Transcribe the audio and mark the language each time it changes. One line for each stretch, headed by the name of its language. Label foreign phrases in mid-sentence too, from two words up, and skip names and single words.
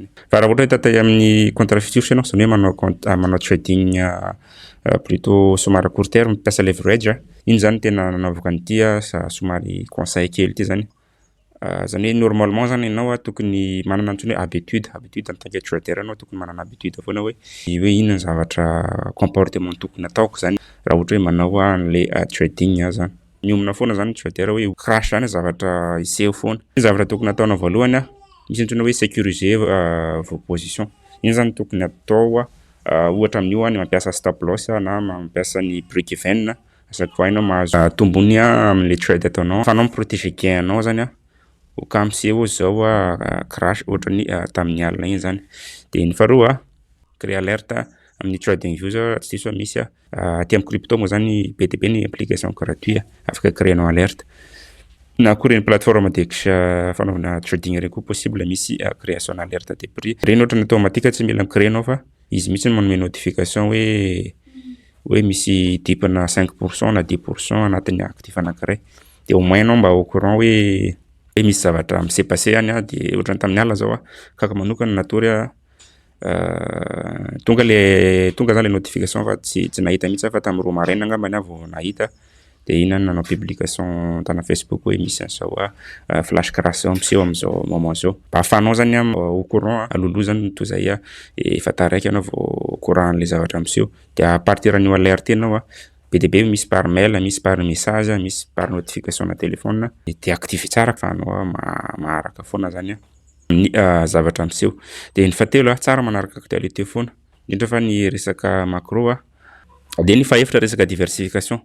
Malagasy: Fa raha ohatra hoe tatay amin'ny
French: contrat futur
Malagasy: ianao zany hoe manao trading plutôt somary
French: court terme
Malagasy: mampiasa leverage, iny zany tena nanaovako an'ty somary conseil kely ty zany. Zany hoe normalement zany ianao tokony manana antsoina hoe habitude
French: en tant que trader
Malagasy: anao tokony manana habitude foana hoe inona ny zavatra comportement tokony ataoko zany raha ohatra hoe manao an'le trading zany. Miomana foana zany trader hoe crash zany zavatra iseho foana. Ny zavatra tokony ataonao voalohany misy antsoina hoe
French: sécuriser vos positions.
Malagasy: Iny zany tokony atao ohatra amin'io ny mampiasa
English: stop loss
Malagasy: na mampiasa ny
English: break even
French: chaque fois
Malagasy: ianao mahazo tombony am'le trade ataonao. Fa anao mi-protéger gain anao zany ho ka miseho zao crash ohatrany tamin'ny alina iny zany. De ny faharoa créer alerte amin'ny trading view zao tsy diso misy aty amin'ny crypto moa zany be dia be ny application gratuit afaka créenao alerte. Na koa reny plateforme fanaovana trading reny koa possible misy
French: création alerte de prix.
Malagasy: Reny ohatrany automatique tsy mila micréenao fa izy mihitsy manome notification hoe misy dipena 5% na 10% anatin'ny actif anankiray. De
French: au moins
Malagasy: anao mba
French: au courant
Malagasy: hoe misy zavatra
French: s'est passé
Malagasy: any de ohatrany tamin'ny alina zao kaka manokana natory tonga zany le notification fa tsy nahita mihitsy fa tamin'ny 2 maraina angambany vao nahita. De iny nanao publication tana Facebook hoe misy an'zao
English: flash crash
Malagasy: zao miseho am'zao moment zao. Mba ahafahanao zany
French: au courant
Malagasy: alohaloha zany toy zay efa taraiky anao vao courant an'le zavatra miseho. De
French: à partir
Malagasy: an'io alerte anao be dia be misy
French: par mail,
Malagasy: misy
French: par message,
Malagasy: misy
French: par notification
Malagasy: na téléphone de active tsara fa anao maharaka foana zany ny zavatra miseho. De ny fahatelo tsara manaraka actualité foana indrindra fa ny resaka macro de ny fahaefatra resaka diversification.